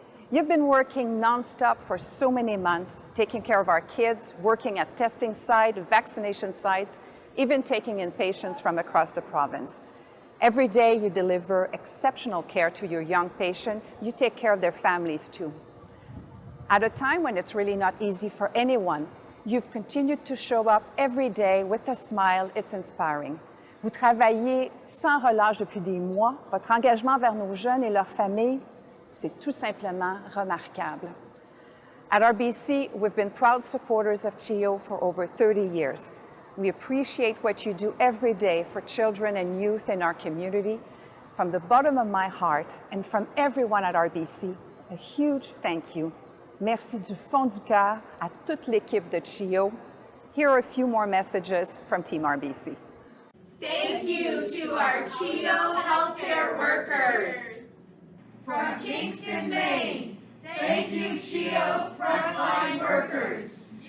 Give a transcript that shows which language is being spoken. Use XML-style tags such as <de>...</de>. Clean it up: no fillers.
<en>You've been working non-stop for so many months, taking care of our kids, working at testing sites, vaccination sites, even taking in patients from across the province. Every day you deliver exceptional care to your young patient. You take care of their families too. At a time when it's really not easy for anyone, you've continued to show up every day with a smile. It's inspiring.</en> <fr>Vous travaillez sans relâche depuis des mois. Votre engagement vers nos jeunes et leurs familles, c'est tout simplement remarquable.</fr> <en>At RBC, we've been proud supporters of CHEO for over 30 years. We appreciate what you do every day for children and youth in our community. From the bottom of my heart and from everyone at RBC, a huge thank you.</en> <fr>Merci du fond du cœur à toute l'équipe de CHEO.</fr> <en>Here are a few more messages from Team RBC. Thank you to our CHEO healthcare workers. From Kingston, Maine, thank you, CHEO frontline workers.</en>